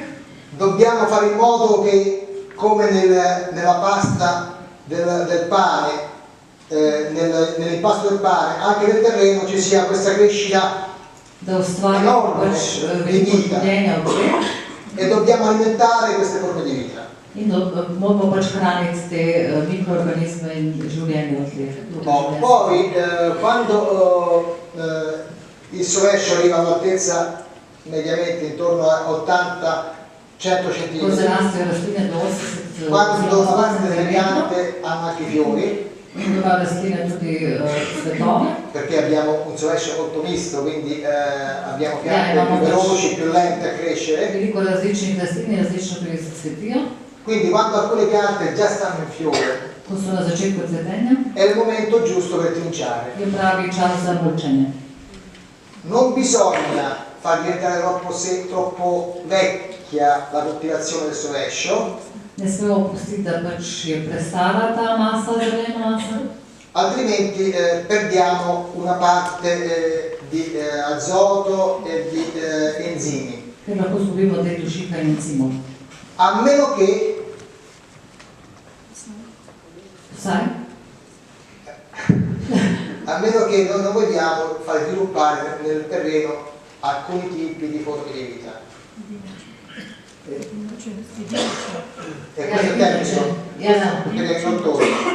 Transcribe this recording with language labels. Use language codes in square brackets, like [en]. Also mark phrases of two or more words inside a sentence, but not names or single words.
[it] dobbiamo fare in modo che, come nella pasta del pane, nell'impasto del pane, anche nel terreno ci sia questa crescita [sl] da ustvarjamo pač veliko življenja v tleh. [it] E dobbiamo alimentare queste forme di vita. [sl] In moramo pač hraniti te mikroorganizme in življenje v tleh. [it] Poi quando il sovescio arriva a un'altezza mediamente intorno a 80-100 cm, quando avanti le piante hanno anche i fiori, perché abbiamo un sovescio molto misto, quindi abbiamo piante più veloci, più lente a crescere. Quindi quando alcune piante già stanno in fiore, è il momento giusto per trinciare. Non bisogna far diventare troppo vecchia la coltivazione del sovescio, [sl] Ne smemo pustiti, da pač je prestara ta masa, zelena masa. [it] Altrimenti perdiamo una parte di azoto e di enzimi. [sl] Ker lahko izgubimo del dušika in encimov. [it] A meno che non vogliamo far sviluppare nel terreno alcuni tipi di forme di vita. E questo è tecnico per gli agricoltori.